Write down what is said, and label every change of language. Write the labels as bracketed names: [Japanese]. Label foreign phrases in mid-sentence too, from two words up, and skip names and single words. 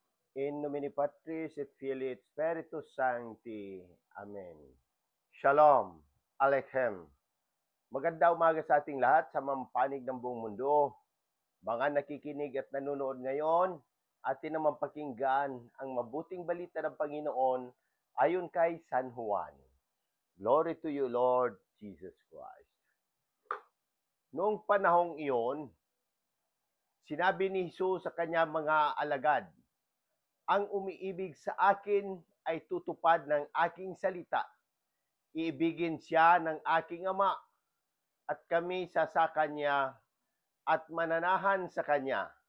[Latin] In nomine Patris et Filii et Spiritus Sancti. [Hebrew] Amen. Shalom. Aleichem. [Filipino] Maganda umaga sa ating lahat sa mampanig ng buong mundo. Mga nakikinig at nanonood ngayon, atin naman pakinggan ang mabuting balita ng Panginoon ayon kay San Juan. [English] Glory to you, Lord Jesus Christ. [Filipino] Noong panahong iyon, sinabi ni Jesus sa kanyang mga alagad, ang umiibig sa akin ay tutupad ng aking salita. Iibigin siya ng aking Ama at kami sasaka niya at mananahan sa kanya.